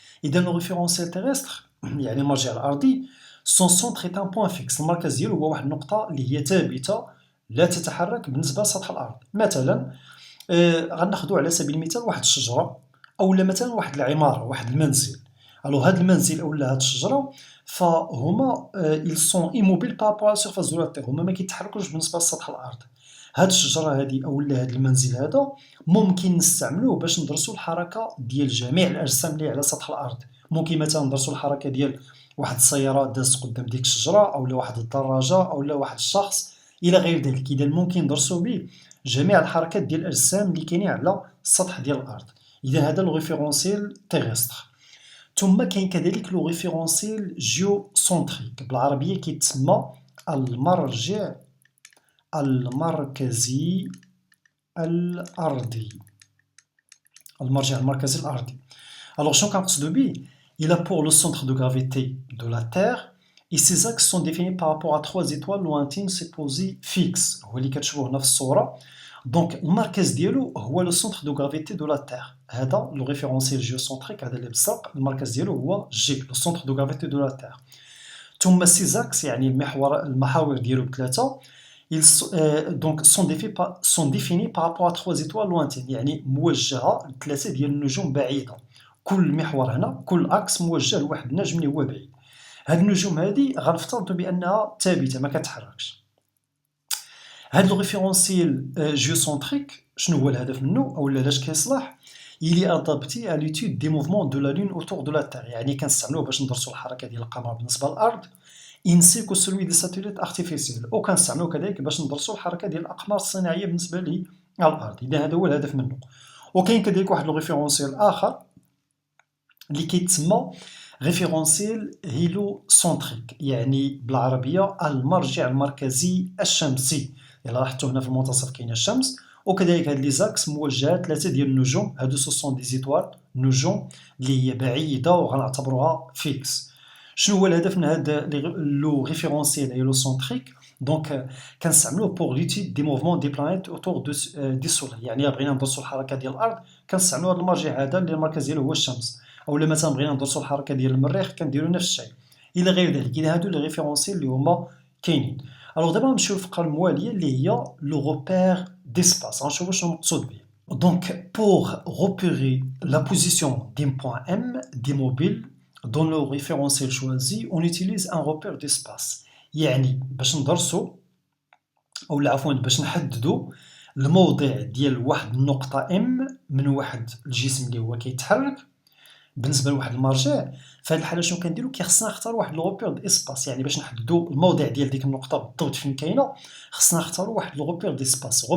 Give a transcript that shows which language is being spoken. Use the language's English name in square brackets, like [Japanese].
[French] إذا le référentiel terrestre [Arabic] يعني المرجع الأرضي [French] son centre est un point fixe. [Arabic] المركز ديالو هو واحد النقطة اللي هي ثابتة لا تتحرك بالنسبة لسطح الأرض. مثلا غناخدو على سبيل المثال واحد الشجرة أولا مثلا واحد العمارة واحد المنزل. الو هاد المنزل أولا هاد الشجرة فهما [French] ils sont immobiles par rapport à la surface de la Terre. [Arabic] هما ما كيتحركوش بالنسبة لسطح الأرض. هاد الشجرة هادي أولا هاد المنزل هذا ممكن نستعملوه باش ندرسو الحركة ديال جميع الأجسام اللي على سطح الأرض. ممكن مثلا ندرسو الحركة ديال واحد السيارة دازت قدام ديك الشجرة أولا واحد الدراجة أولا واحد الشخص إلى غير ذلك. إذا ممكن ندرسو به جميع الحركات ديال الأجسام اللي كاينين على السطح ديال الأرض. إذا هذا لو ريفيرونسيل تيغستر. ثم كاين كذلك لو ريفيرونسيل جيوسنتريك بالعربية كيتسمى المرجع المركزي الأرضي. المرجع المركزي الأرضي. [French] Alors [Arabic] شنو كنقصدو به؟ [French] Il a pour le centre de gravité de la Terre et ses axes sont définis par rapport à trois étoiles lointaines supposées fixes. [Arabic] هو اللي كتشوفوه هنا في الصورة. دونك المركز ديالو هو لو سونتر دو غرافيتي دو لا تير. هذا لو ريفيرونسيل جيوسنتريك هذا اللي بالزرق المركز ديالو هو جي لو سونتر دو غرافيتي دو لا تير. ثم سيزاكس يعني المحاور ديالو بثلاثة. [French] donc sont définis par rapport à trois étoiles lointaines [Arabic] يعني موجهة لثلاثة ديال النجوم بعيدة. كل محور هنا كل اكس موجه لواحد النجم اللي هو بعيد. هاد النجوم هادي غنفترضوا بانها ثابته ما كتحركش. هاد لو ريفيرونسيل جيوسنتريك شنو هو الهدف منه اولا علاش كيصلح؟ [French] il est adapté à l'étude des mouvements de la lune autour de la terre. [Arabic] يعني كنستعملوه باش ندرسوا الحركه ديال القمر بالنسبه للارض [French] ainsi que celui des satellites artificiels. [Arabic] وكنستعملوه كذلك باش ندرسوا الحركه ديال الاقمار الصناعيه بالنسبه للارض. اذا هذا هو الهدف منه. وكاين كذلك واحد لو ريفيرونسيل اخر اللي كيتسمى ريفيرونسيل هيلوسنتريك يعني بالعربيه المرجع المركزي الشمسي. يلا لاحظتوا هنا في المنتصف كاينه الشمس وكذلك هاد لي زاكس موجهات ثلاثه ديال النجوم. هادو [French] سو سون دي زيتوال [Arabic] نجوم اللي هي بعيده وغنعتبروها فيكس. شنو هو الهدف من هاد لو ريفيرونسيل هيلوسنتريك؟ دونك كنستعملوه [French] بور ليتيد دي موفمون دي بلانيت اوتور دي سولي. [Arabic] يعني بغينا ندرسوا الحركه ديال الارض كنستعملوا هاد المرجع هذا اللي المركز ديالو هو الشمس. اولا مثلا بغينا ندرسوا الحركه ديال المريخ كنديروا نفس الشيء الى غير ذلك. اذا هادو لي ريفيرونسيل اللي هما كاينين. الوغ دابا نمشيو للفقره المواليه اللي هي لو روبير ديسباس. غنشوفوا شنو مقصود به. [French] Donc, pour repérer la position d'un point M des mobiles dans le référentiel choisi, on utilise un repère d'espace. [Arabic] يعني باش ندرسو أو عفوا باش نحددو الموضع ديال واحد النقطة M من واحد الجسم اللي هو كيتحرك بالنسبة لواحد المرجع. في هاد الحالة شنو كنديرو؟ كيخصنا نختار واحد الغوبير ديسباس، يعني باش نحددو الموضع ديال ديك النقطة بالضبط فين كاينة خصنا نختارو واحد الغوبير ديسباس.